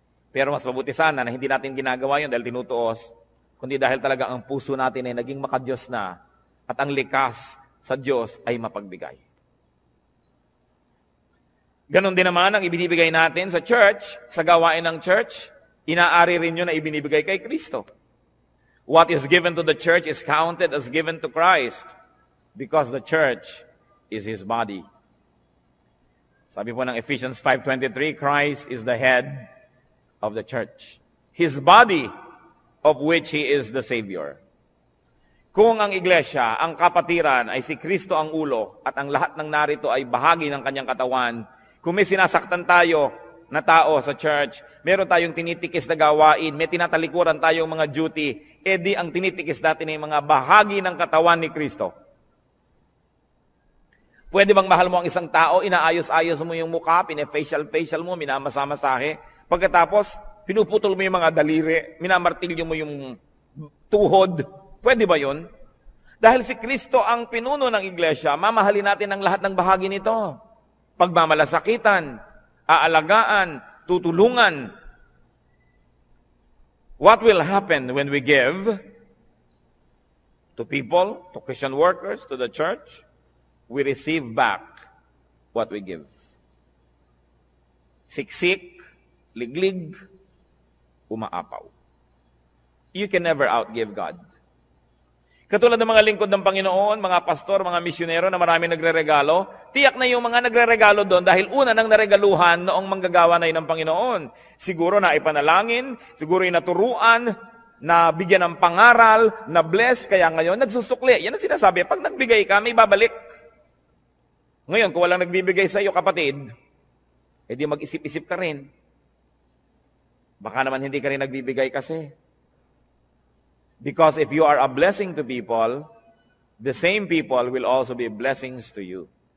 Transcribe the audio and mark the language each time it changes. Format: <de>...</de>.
<tl>Pero mas mabuti sana na hindi natin ginagawa yun dahil tinutuos, kundi dahil talaga ang puso natin ay naging makadiyos na at ang likas sa Diyos ay mapagbigay. Ganon din naman ang ibinibigay natin sa church, sa gawain ng church, inaari rin yun na ibinibigay kay Kristo.</tl> <en>What is given to the church is counted as given to Christ because the church is His body.</en> <tl>Sabi po ng</tl> <en>Ephesians 5:23, Christ is the head of the church, His body, of which He is the Savior.</en> <tl>Kung ang iglesia, ang kapatiran ay si Kristo ang ulo at ang lahat ng narito ay bahagi ng kanyang katawan, kung may sinasaktan tayo na tao sa church, meron tayong tinitikis na gawain, may tinatalikuran tayong mga duty, di ang tinitikis natin ay mga bahagi ng katawan ni Kristo. Pwede bang mahal mo ang isang tao, inaayos-ayos mo yung mukha, pine-facial mo, minamasa-masahe, pagkatapos, pinuputol mo yung mga daliri, minamartilyo mo yung tuhod. Pwede ba yun? Dahil si Kristo ang pinuno ng iglesia, mamahalin natin ang lahat ng bahagi nito. pagmamalasakitan, aalagaan, tutulungan.</tl> <en>What will happen when we give to people, to Christian workers, to the church? We receive back what we give.</en> <tl>Siksik, liglig, umaapaw.</tl> <en>You can never outgive God.</en> <tl>Katulad ng mga lingkod ng Panginoon, mga pastor, mga misyonero na marami nagre-regalo, tiyak na yung mga nagre-regalo doon dahil una nang naregaluhan noong manggagawa na yun ng Panginoon. Siguro na ipanalangin, siguro inaturuan, na bigyan ng pangaral, na bless, kaya ngayon nagsusukli. Yan ang sinasabi, pag nagbigay ka, may babalik. Ngayon, kung walang nagbibigay sa iyo, kapatid, edi mag-isip-isip ka rin. Baka naman hindi ka rin nagbibigay kasi.</tl> <en>Because if you are a blessing to people, the same people will also be blessings to you.</en>